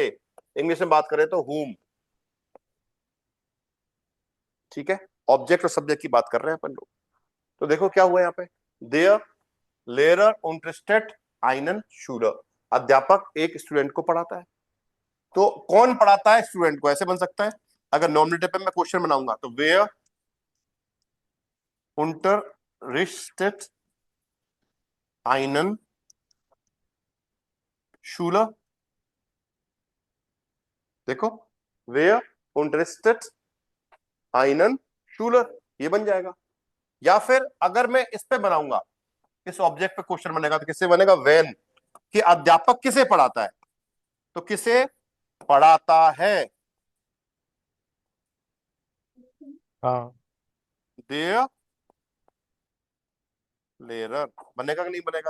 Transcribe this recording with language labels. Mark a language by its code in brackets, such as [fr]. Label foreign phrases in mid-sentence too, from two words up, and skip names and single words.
[hi] इंग्लिश में बात करें तो हुम। ठीक है, ऑब्जेक्ट और सब्जेक्ट की बात कर रहे हैं अपन लोग। तो देखो क्या हुआ यहाँ पे, [de] Der Lehrer unterrichtet einen Schüler. [hi] अध्यापक एक स्टूडेंट को पढ़ाता है। तो कौन पढ़ाता है स्टूडेंट को? ऐसे बन सकता है, अगर नॉमिनेटिव पे मैं क्वेश्चन बनाऊंगा तो [de] Wer unterrichtet einen Schüler. देखो, Wer unterrichtet einen Schüler, [hi] ये बन जाएगा। या फिर अगर मैं इस पे बनाऊंगा, इस ऑब्जेक्ट पे क्वेश्चन बनेगा तो किससे बनेगा? वेन। कि अध्यापक किसे पढ़ाता है, तो किसे पढ़ाता है? हाँ, [de] der Lehrer [hi] बनेगा कि नहीं बनेगा?